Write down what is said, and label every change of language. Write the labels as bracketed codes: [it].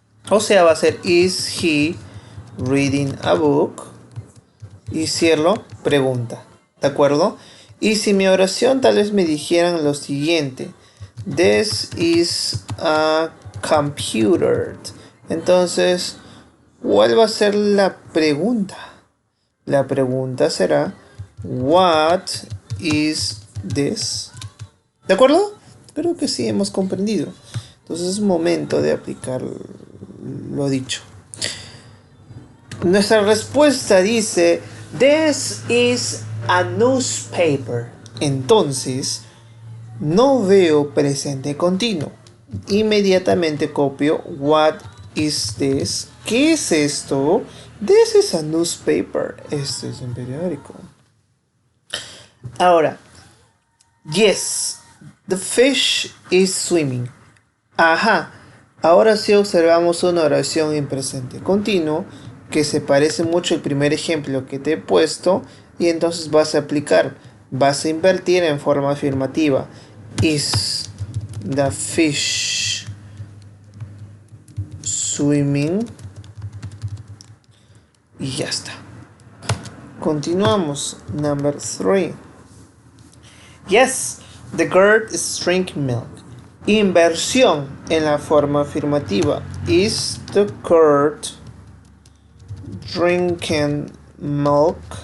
[es] O sea, va a ser [en] is he reading a book [es] y cierro pregunta, ¿de acuerdo? Y si mi oración tal vez me dijeran lo siguiente: [en] this is a computer, [es] entonces ¿cuál va a ser la pregunta? La pregunta será [en] what is this? [es] ¿De acuerdo? Creo que sí hemos comprendido. Entonces es momento de aplicar lo dicho. Nuestra respuesta dice [en] this is a newspaper. [es] Entonces no veo presente continuo. Inmediatamente copio [en] what is this. [es] ¿Qué es esto? [en] This is a newspaper. [es] Este es un periódico. Ahora, [en] yes, the fish is swimming. Ajá. [es] Ahora sí observamos una oración en presente continuo que se parece mucho al primer ejemplo que te he puesto, y entonces vas a aplicar, vas a invertir en forma afirmativa. [en] Is the fish swimming? [es] Y ya está. Continuamos. [en] Number 3. Yes, the girl is drinking milk. [es] Inversión en la forma afirmativa. [en] Is the girl drinking milk?